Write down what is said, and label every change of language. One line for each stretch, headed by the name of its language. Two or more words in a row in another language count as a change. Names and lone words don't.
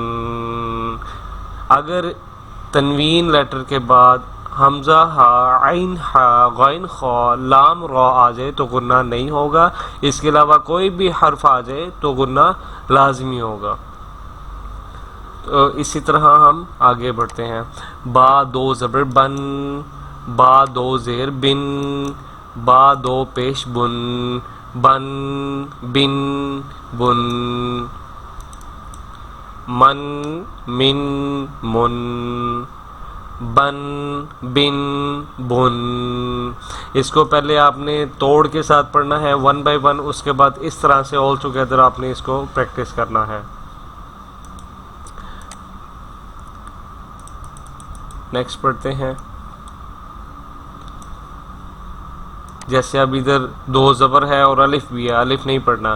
Urdu: اگر تنوین لیٹر کے بعد حمزہ ہا، عین ہا، غین خا، لام را آ جائے تو غنّہ نہیں ہوگا، اس کے علاوہ کوئی بھی حرف آ جائے تو غنّہ لازمی ہوگا۔ تو اسی طرح ہم آگے بڑھتے ہیں۔ با دو زبر بن، با دو زیر بن، با دو پیش بن، بن بن بن۔ من من من، بن بن بن۔ اس کو پہلے آپ نے توڑ کے ساتھ پڑھنا ہے
English: 1 by 1,
Urdu: اس کے بعد اس طرح سے
English: all together
Urdu: آپ نے اس کو پریکٹس کرنا ہے۔ نیکسٹ پڑھتے ہیں۔ جیسے اب ادھر دو زبر ہے اور الف بھی ہے، الف نہیں پڑھنا۔